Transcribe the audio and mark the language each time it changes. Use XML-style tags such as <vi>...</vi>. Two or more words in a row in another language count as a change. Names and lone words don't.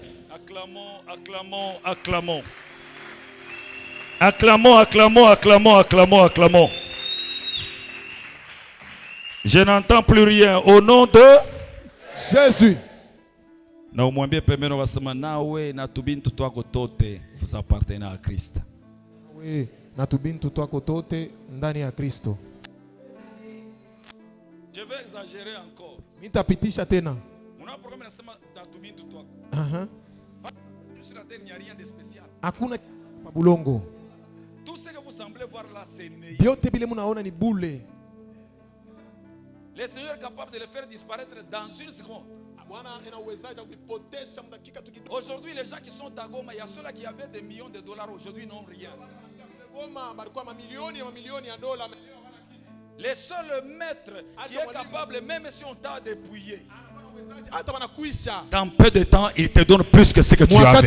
<fr>Acclamons. Acclamons. Je n'entends plus rien. Au nom de Jésus. Vous appartenez à Christ. Oui,</fr> <sw>natubintu twako tote ndani ya Kristo.</sw> <fr>Je vais exagérer encore.</fr> <sw>Nitapitisha tena.</sw> <fr>Sur la terre, il n'y a rien de spécial.</fr> <sw>Hakuna pabulongo.</sw> <fr>Tout ce que vous semblez voir là, c'est né.</fr> <sw>Vyote vile mnaona ni bule.</sw> <fr>Le Seigneur est capable de le faire disparaître dans une seconde. Aujourd'hui, les gens qui sont à Goma, il y a ceux-là qui avaient des millions de dollars, aujourd'hui n'ont rien. Le seul maître qui est capable, même si on t'a dépouillé, dans peu de temps, il te donne plus que ce que tu avais.</fr>